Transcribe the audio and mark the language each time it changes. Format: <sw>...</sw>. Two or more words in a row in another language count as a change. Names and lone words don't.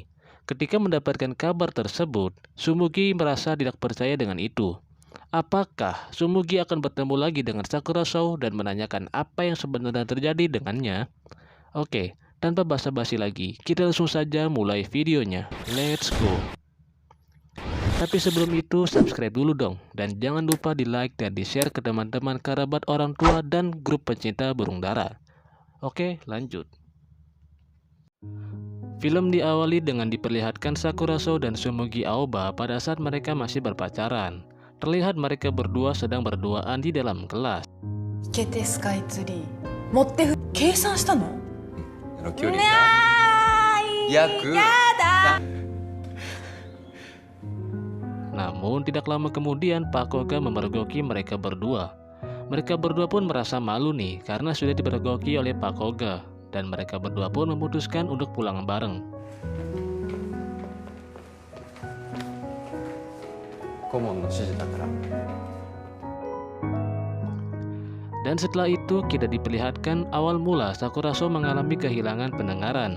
<id>Ketika mendapatkan kabar tersebut, Sumugi merasa tidak percaya dengan itu. Apakah Sumugi akan bertemu lagi dengan Sakura Sou dan menanyakan apa yang sebenarnya terjadi dengannya? Oke, tanpa basa-basi lagi, kita langsung saja mulai videonya.</id> <en>Let's go!</en> <id>Tapi sebelum itu, subscribe dulu dong. Dan jangan lupa di like dan di share ke teman-teman, kerabat, orang tua, dan grup pencinta burung dara. Oke, lanjut. Film diawali dengan diperlihatkan Sakura Sou dan Sumugi Aoba pada saat mereka masih berpacaran. Terlihat mereka berdua sedang berduaan di dalam kelas.</id> <ja>池手スカイツリー持って計算したの？距離が約</ja> <id>Namun tidak lama kemudian Pak Koga memergoki mereka berdua. Mereka berdua pun merasa malu nih karena sudah dipergoki oleh Pak Koga. Dan mereka berdua pun memutuskan untuk pulang bareng. Dan setelah itu kita diperlihatkan awal mula Sakura Sou mengalami kehilangan pendengaran.</id>